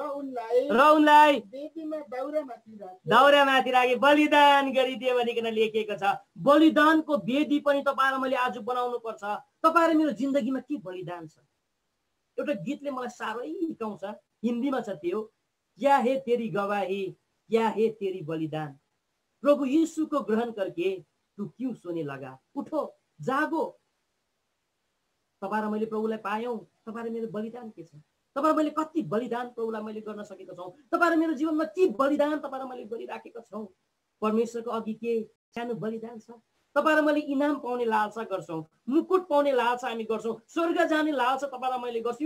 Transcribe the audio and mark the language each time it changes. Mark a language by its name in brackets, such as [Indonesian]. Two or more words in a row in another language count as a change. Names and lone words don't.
[Nepali] उनलाई वेदीमा दाउरामाथि राखे, बलिदान गरिदिए भनिकन लेखिएको छ। बलिदानको वेदी पनि तपाईँ र मैले आज बनाउनु पर्छ। तपाईँ र मेरो जिन्दगीमा के बलिदान छ? एउटा गीतले मलाई साह्रै हिर्काउँछ, हिन्दीमा छ त्यो, [Hindi] क्या है तेरी गवाही, क्या है तेरी बलिदान, प्रभु यीशु को ग्रहण करके तू क्यों सोने लगा, उठो जागो। [Nepali] तपाईँ र मैले प्रभुलाई पायौँ, तपाईँ र मेरो बलिदान के छ? तपाईँ र मैले कति बलिदान प्रभुलाई मैले गर्न सकेको छौँ? तपाईँ र मेरो जीवनमा के बलिदान तपाईँ र मैले गरिराखेका छौँ? परमेश्वरको अघि के सानो बलिदान छ? तपाईँ र मैले इनाम पाउने लालसा गर्छौँ, मुकुट पाउने लालसा हामी गर्छौँ, स्वर्ग जाने लालसा तपाईँ र मैले गर्छु।